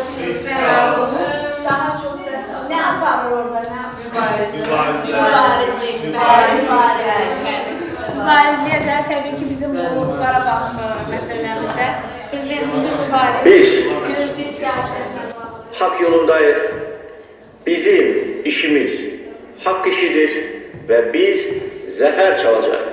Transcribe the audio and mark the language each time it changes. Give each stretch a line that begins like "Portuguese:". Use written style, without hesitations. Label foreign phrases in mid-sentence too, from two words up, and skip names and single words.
Azerbaijani: İslam. daha çox nə aparır orada, nə mübarizlər, mübarizliyə də təbii ki, bizim bu Qarabağ məsələmizdə prezidentimizin mübariz, Biz yürütdüyü siyasət
Turkish: hak yolundayız. Bizim işimiz hak işidir ve biz zafer çalacağız.